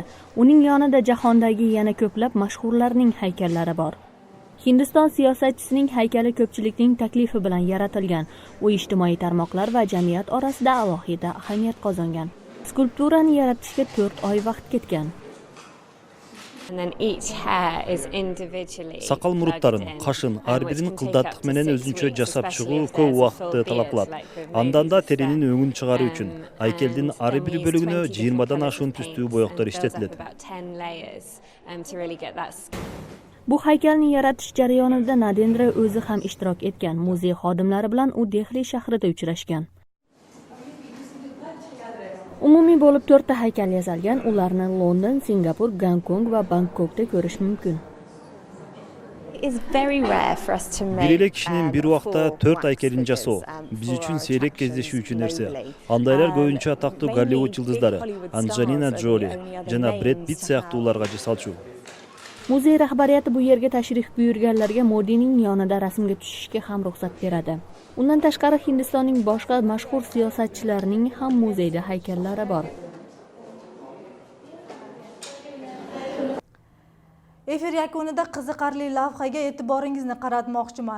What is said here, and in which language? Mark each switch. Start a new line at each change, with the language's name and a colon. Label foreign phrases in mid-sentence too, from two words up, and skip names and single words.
Uzbek: Uning yonida jahondagi yana ko'plab mashhurlarning haykallari bor. Hindiston siyosatchisining haykali ko'pchilikning taklifi bilan yaratilgan. U ijtimoiy tarmoqlar va jamiyat orasida alohida ahamiyat qozongan. Skulpturani yaratishga 4 oy vaqt ketgan.
Kyrgyz: Сакал муруттарын, кашын ар бирин кылдаттык менен өзүнчө жасап чыгуу көп убакытты талап кылат. Андан да теринин өңүн чыгаруу үчүн айкелдин ар бир бөлүгүнө 20дан ашуун түстүү боектор иштетилет.
Uzbek: Bu haykalni yaratish jarayonida Narendra o'zi ham ishtirok etgan. Muzey xodimlari bilan u Dehli shahrida uchrashgan. Umumiy bo'lib 4 ta haykal yasalgan. Ularni London, Singapur, Gonkong va Bangkokda ko'rish mumkin.
Kyrgyz: Бир эле кишинин бир убакта 4 айкелин жасоо биз үчүн сейрек кездешүүчү нерсе. Андайлар көбүнчө атактуу Голливуд жылдыздары Анджелина Джоли жана Брэд Питт сыяктууларга жасалчу.
Uzbek: Muzey rahbariyati bu yerga tashrif buyurganlarga Modining yonida rasmga tushishga ham ruxsat beradi. Undan tashqari Hindistonning boshqa mashhur siyosatchilarining ham muzeyda haykallari bor. Efir yakunida qiziqarli lavhaga e'tiboringizni qaratmoqchiman.